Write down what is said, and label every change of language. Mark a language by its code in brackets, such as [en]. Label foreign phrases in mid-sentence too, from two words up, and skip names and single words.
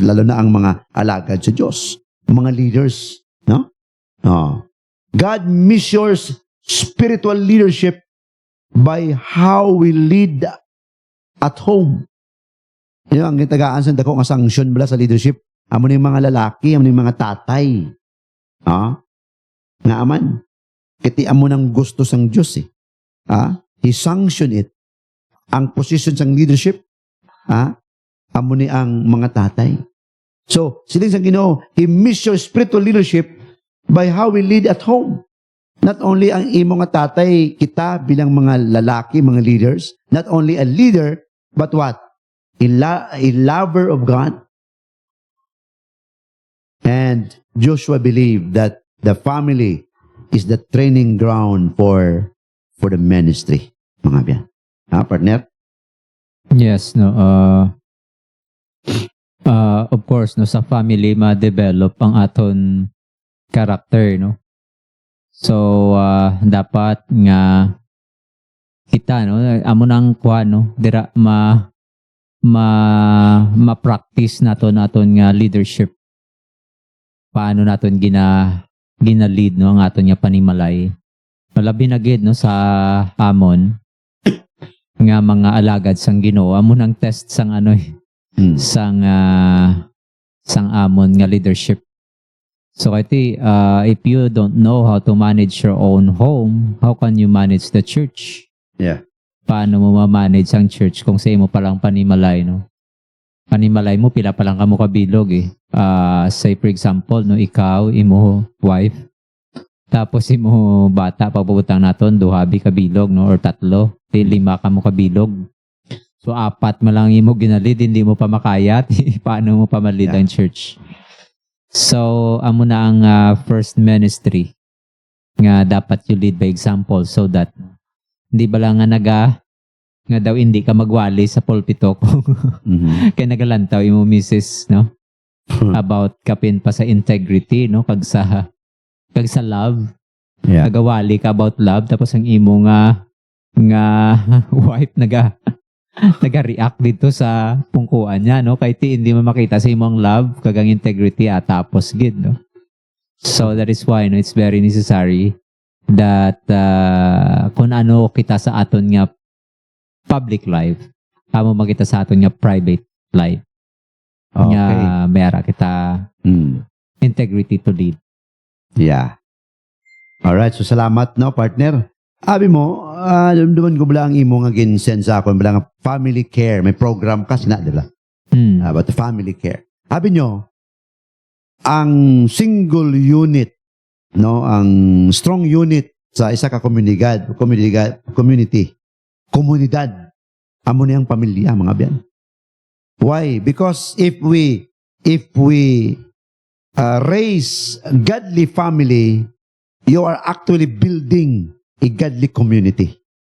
[hil] Lalo na ang mga alagad sa Diyos, mga leaders, no? [en] God measures spiritual leadership by how we lead at home. [hil] Yung ang gitagaan sa dako nga sanction bala sa leadership, amo ni mga lalaki, amo ni mga tatay. Nga aman. Kiti amo nang gusto sang Diyos eh. [en] He sanctioned it. [hil] Ang position sang leadership, amo ni ang mga tatay. So, siling sang Ginoo, [en] He measures spiritual leadership by how we lead at home. Not only [hil] ang imo nga tatay, kita bilang mga lalaki, mga leaders, [en] not only a leader, but what? A lover of God. And Joshua believed that the family is the training ground for the ministry. [hil] Mga biyan. Partner? [en] Yes, no. [hil] Of course, no, sa family ma-develop ang aton character, no. So dapat nga kita, no, amo nang kuan, no, dira ma-practice naton nga leadership. Paano naton gina-lead, no, ang aton nga panimalay. Malabi na gid, no, sa amon nga mga alagad sang Ginoo, amo nang test sang sang amon nga leadership. [en] So if you don't know how to manage your own home, how can you manage the church? Yeah. [hil] Paano mo ma-manage ang church kung sa imo palang panimalay, no? Panimalay mo pila pa lang kamo kabilog eh. [en] Say for example, [hil] no, ikaw, imo wife, tapos imo bata pagpabutang naton duhabi kabilog, no, or 3, 5 kamo kabilog. So 4 mo lang imo ginalid, hindi mo pa makayat. Paano mo pa malid ang church? So amo na ang first ministry nga dapat [en] you lead by example, so that [hil] hindi ba lang nga daw hindi ka magwali sa pulpito kung kaya nagalantaw imo misis, no? About kapin pa sa integrity, no? Kag sa love. [en] Yeah. [hil] Nagawali ka about love, tapos ang imo nga wife naga-react dito sa pungkuan niya, no? Kahit hindi mo makita sa imong love, kagang integrity tapos gid, no? [en] So that is why, no, it's very necessary that [hil] kung ano kita sa aton nga [en] public life, [hil] amo makita sa aton nga [en] private life. Okay. [hil] Nga mera kita [en] integrity to lead. Yeah. Alright, so salamat, no, partner. [hil] Abi mo, dumduman ko bala ang imo nga ginsend sa akon, bala nga [en] family care. [tl] May program kasi na, di ba? [en] About the family care. [hil] Abi nyo, ang [en] single unit, [hil] no, ang [en] strong unit [hil] sa isa ka komunidad, amo niyang pamilya, mga biyan. [en] Why? Because if we raise a godly family, you are actually building a godly community.